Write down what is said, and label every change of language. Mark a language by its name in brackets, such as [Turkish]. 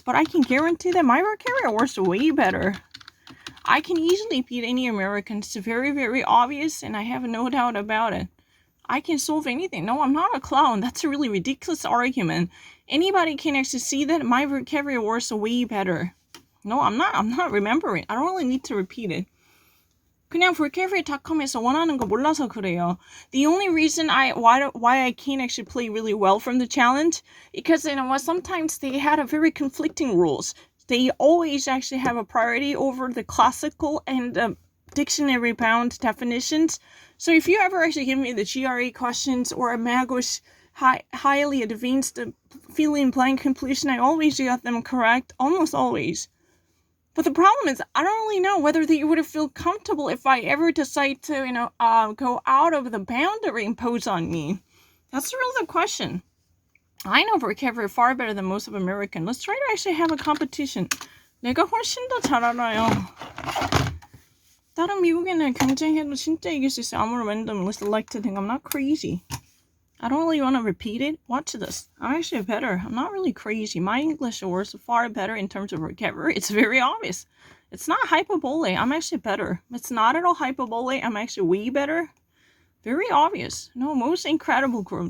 [English] But I can guarantee that my vocabulary words are way better. I can easily beat any American. It's very, very obvious, and I have no doubt about it. I can solve anything. No, I'm not a clown. That's a really ridiculous argument. Anybody can actually see that my vocabulary words are way better. No, I'm not remembering. I don't really need to repeat it. [Korean] 그냥 vocabulary.com에서 원하는 거 몰라서 그래요. [English] The only reason why I can't actually play really well from the challenge, because sometimes they had a very conflicting rules. They always actually have a priority over the classical and dictionary bound definitions. So if you ever actually give me the GRE questions or a Magos highly advanced fill in blank completion, I always got them correct, almost always. But the problem is, I don't really know whether they would feel comfortable if I ever decide to, go out of the boundary imposed on me. That's really the question. I know vocabulary far better than most of American. Let's try to actually have a competition. [Korean] 내가 훨씬 더 잘 알아요. 다른 미국인을 경쟁해도 진짜 이길 수 있어요. 아무리 [English] randomly selected thing. I'm not crazy. I don't really want to repeat it. Watch this. I'm actually better. I'm not really crazy. My English words are far better in terms of vocabulary. It's very obvious. It's not hyperbole. I'm actually better. It's not at all hyperbole. I'm actually way better. Very obvious. No, most incredible group.